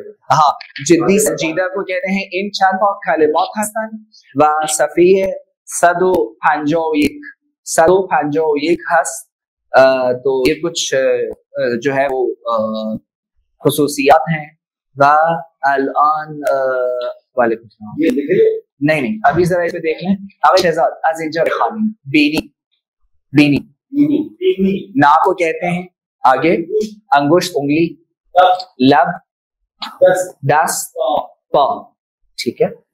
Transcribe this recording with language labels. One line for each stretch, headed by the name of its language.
Urdu: ہاں جدی سنجیدہ کو کہتے ہیں.
Persian: این چند تا کلمات هستند و صفحه 151 151 هست.
Urdu: تو یہ کچھ جو ہے وہ خصوصیات ہیں.
Persian: و الان
Urdu: وعلیکم السلام. نہیں ابھی ذرا اس پہ دیکھ لیں.
Persian: آقای شہزاد از اینجا بخوانیں.
Urdu: بینی، بینی نا کو کہتے ہیں. آگے انگشت، انگلی، لب، دست، پا. ٹھیک ہے.